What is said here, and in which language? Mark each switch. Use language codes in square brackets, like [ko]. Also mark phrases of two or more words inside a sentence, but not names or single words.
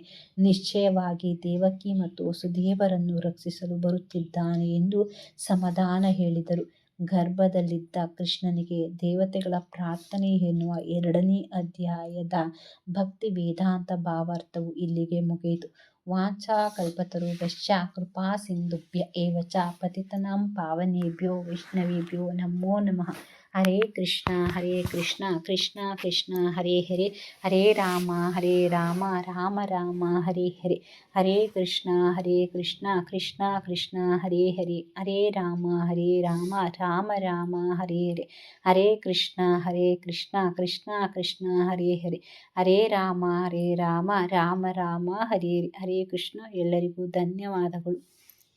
[kn] ನಿಶ್ಚಯವಾಗಿ ದೇವಕಿ ಮತ್ತು ವಸುದೇವರನ್ನು ರಕ್ಷಿಸಲು ಬರುತ್ತಿದ್ದಾನೆ ಎಂದು ಸಮಾಧಾನ ಹೇಳಿದರು. ಗರ್ಭದಲ್ಲಿದ್ದ ಕೃಷ್ಣನಿಗೆ ದೇವತೆಗಳ ಪ್ರಾರ್ಥನೆ ಎನ್ನುವ 2ನೇ ಅಧ್ಯಾಯದ ಭಕ್ತಿ ವೇದಾಂತ ಭಾವಾರ್ಥವು ಇಲ್ಲಿಗೆ ಮುಗಿಯಿತು. [sa] ವಾಂಛಾಕಲ್ಪತರುಭ್ಯಶ್ಚ ಕೃಪಾ ಸಿಂಧುಭ್ಯ ಏವ ಚ ಪತಿತಾನಾಂ ಪಾವನೇಭ್ಯೋ ವೈಷ್ಣವೇಭ್ಯೋ ನಮೋ ನಮಃ. ಹರೇ ಕೃಷ್ಣ ಕೃಷ್ಣ ಕೃಷ್ಣ ಹರೇ ಹರೇ, ಹರೇ ರಾಮ ರಾಮ ರಾಮ ಹರೇ ಹರೇ. ಹರೇ ಕೃಷ್ಣ ಕೃಷ್ಣ ಕೃಷ್ಣ ಹರೇ ಹರೇ, ಹರೇ ರಾಮ ರಾಮ ರಾಮ ಹರೇ ಹರೇ. ಹರೇ ಕೃಷ್ಣ ಕೃಷ್ಣ ಕೃಷ್ಣ ಹರೇ ಹರೇ, ಹರೇ ರಾಮ ರಾಮ ರಾಮ ಹರೇ ಹರೇ. ಹರೇ ಕೃಷ್ಣ. [kn] ಎಲ್ಲರಿಗೂ ಧನ್ಯವಾದಗಳು.